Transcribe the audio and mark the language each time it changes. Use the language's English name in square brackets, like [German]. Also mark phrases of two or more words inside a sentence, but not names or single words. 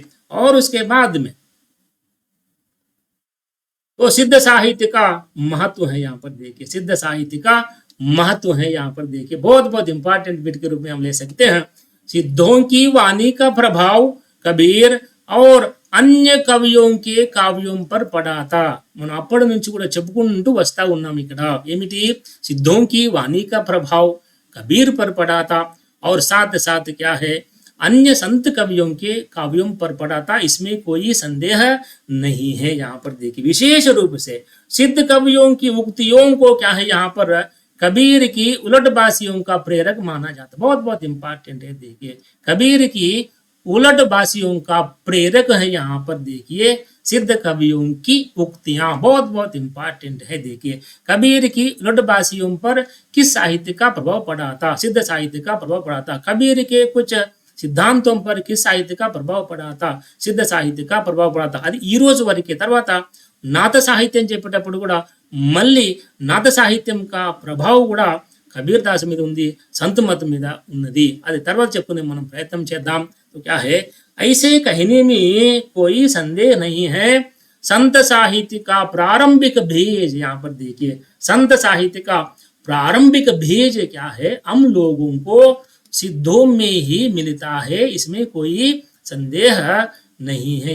[Hindi] और उसके बाद में तो सिद्ध साहित्य का महत्व है, यहाँ पर देखिए, सिद्ध साहित्य का महत्व है, यहाँ पर देखिए, बहुत बहुत [English] important bit [Hindi] के रूप में हम ले सकते हैं। सिद्धों की वाणी का प्रभाव कबीर और अन्य कवियों के काव्यों पर पड़ा था। [Telugu] మనం అప్పటి నుంచి కూడా చెప్పుకుంటూ వస్తా ఉన్నాం ఇక్కడ. ఏమిటి, [Hindi] सिद्धों की वाणी का प्रभाव कबीर पर पड़ा था और साथ साथ क्या है, अन्य संत कवियों के काव्यों पर पड़ा था। इसमें कोई संदेह नहीं है। यहाँ पर देखिए, विशेष रूप से सिद्ध कवियों की उक्तियों को क्या है, यहाँ पर कबीर की उलटबासियों का प्रेरक माना जाता है। बहुत बहुत इंपॉर्टेंट है, देखिए, कबीर की उलटबासियों का प्रेरक है। यहाँ पर देखिए, सिद्ध कवियों की उक्तियां बहुत बहुत इंपॉर्टेंट है। देखिए, कबीर की उलटबासियों पर किस साहित्य का प्रभाव पड़ा था, सिद्ध साहित्य का प्रभाव पड़ा था। कबीर के कुछ సిద్ధాంతం पर किस साहित्य का प्रभाव पड़ा था, सिद्ध साहित्य का प्रभाव पड़ा था। [Telugu] అది ఈ రోజు వరకే. తర్వాత నాథ సాహిత్యం చెప్పేటప్పుడు కూడా మళ్ళీ నాథ సాహిత్యం का ప్రభావం కూడా కబీర్ దాస్ మీద ఉంది, సంత్ మత్ మీద ఉన్నది. అది తర్వాత చెప్పుకునే మనం ప్రయత్నం చేద్దాం. [Hindi] तो क्या है, ऐसे कहने में कोई संदेह नहीं है, संत साहित्य का प्रारंभिक भेज, यहाँ पर देखिए, संत साहित्य का प्रारंभिक भेज क्या है, हम लोगों को सिद्धों में ही मिलता है। इसमें कोई संदेह नहीं है।